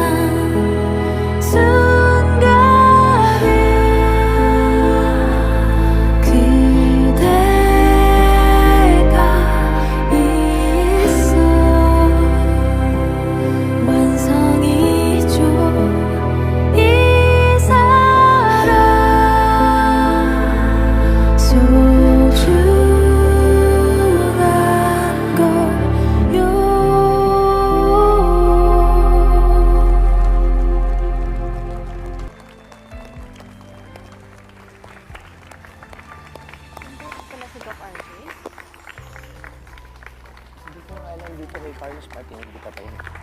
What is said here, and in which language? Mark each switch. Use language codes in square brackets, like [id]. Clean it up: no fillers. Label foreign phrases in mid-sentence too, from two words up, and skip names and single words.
[ko] 순간에 그대가 있어 완성이죠 이 사랑 소중한 걸요 [tl] Hindi ko alam dito kay Carlos pati hindi pa tayo.